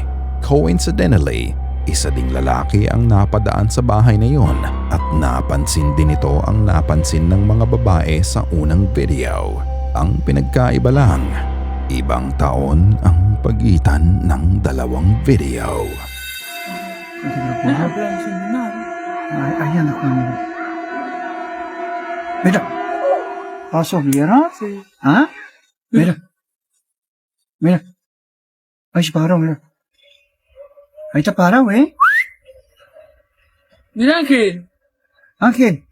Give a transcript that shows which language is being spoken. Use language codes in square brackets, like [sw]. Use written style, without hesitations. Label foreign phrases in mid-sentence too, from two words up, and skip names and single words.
[tl] Coincidentally, isa ding lalaki ang napadaan sa bahay na yon at napansin din ito ang napansin ng mga babae sa unang video. Ang pinagkaiba lang, ibang taon ang pagitan ng dalawang video. Ayan ako. [es] Mira. Paso, mira? ¿Ah? Mira. Mira. Ay, si Paro, mira. Ahí está parado, ¿eh? Mira, Ángel. Ángel.